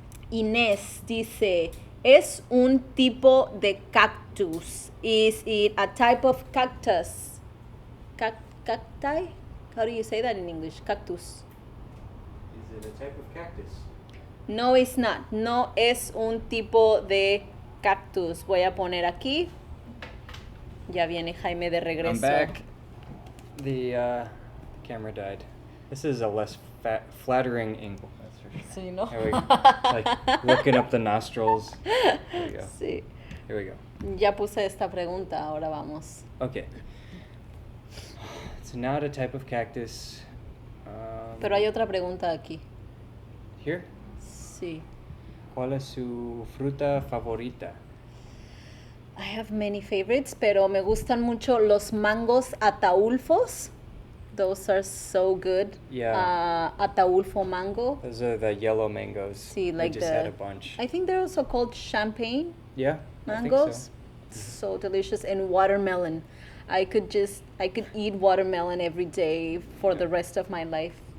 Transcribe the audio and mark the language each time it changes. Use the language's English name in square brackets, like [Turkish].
[Spanish] Inés dice, ¿es un tipo de cactus? [English] Is it a type of cactus? Cacti? How do you say that in English? Cactus. Is it a type of cactus? No, it's not. [Spanish] No es un tipo de cactus. Voy a poner aquí. Ya viene Jaime de regreso. [English] I'm back. The camera died. This is a less flattering angle. That's for sure. [Spanish] Sí, ¿no? [English] Here we go. Like looking up the nostrils. There we go. [Spanish] Sí. [English] Here we go. [Spanish] Ya puse esta pregunta, ahora vamos. [English] Okay. It's not a type of cactus. [Spanish] Pero hay otra pregunta aquí. [English] Here? [Spanish] Sí. ¿Cuál es su fruta favorita? [English] I have many favorites, [Spanish] pero me gustan mucho los mangos ataulfos. [English] Those are so good. Yeah. Ataulfo mango. Those are the yellow mangoes. Sí, like we just had a bunch. I think they're also called champagne Yeah, mangoes. I think So delicious. And watermelon. I could eat watermelon every day for the rest of my life.